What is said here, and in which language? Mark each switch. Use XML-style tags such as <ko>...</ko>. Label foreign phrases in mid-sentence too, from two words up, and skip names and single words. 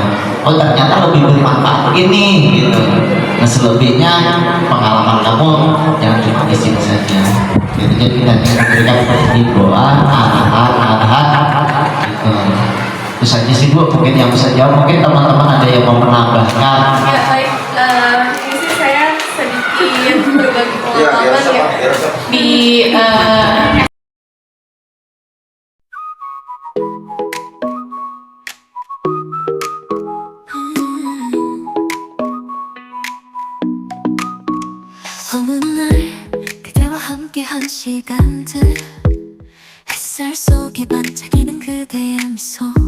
<id>Oh ternyata lebih bermanfaat ini gitu. Nah selebihnya pengalaman kamu jangan cuma di sini saja gitu. Jadi kita memberikan himbauan, arahan gitu. Terus aja sih Bu, mungkin yang bisa jawab, mungkin teman-teman ada yang mau menambahkan. Ya baik, ini sih saya sedikit berbagi pengalaman ya di</id> <ko>어느 날 그대와 함께한 시간들 햇살 속에 반짝이는 그대의 미소</ko>